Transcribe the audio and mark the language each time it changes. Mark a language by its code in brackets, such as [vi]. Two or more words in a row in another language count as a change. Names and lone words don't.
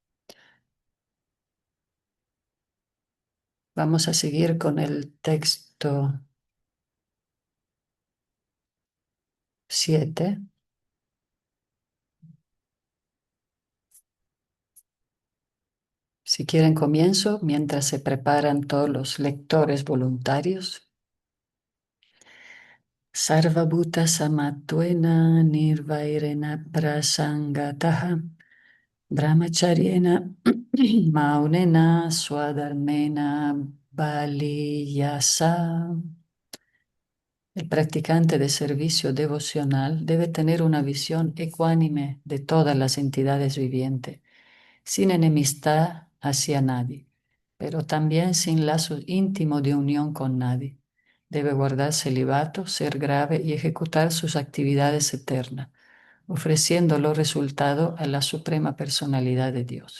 [es] Vamos a seguir con el texto 7. Si quieren comienzo, mientras se preparan todos los lectores voluntarios. [sa] सर्वभूत समत्वेन निर्वैरेण प्रसङ्गतः ब्रह्मचर्येण मौनेन स्वधर्मेण बलीयसा. [es] El practicante de servicio devocional debe tener una visión ecuánime de todas las entidades vivientes, sin enemistad hacia nadie, pero también sin lazo íntimo de unión con nadie. Debe guardar celibato, ser grave y ejecutar sus actividades eternas, ofreciendo los resultados a la suprema personalidad de Dios.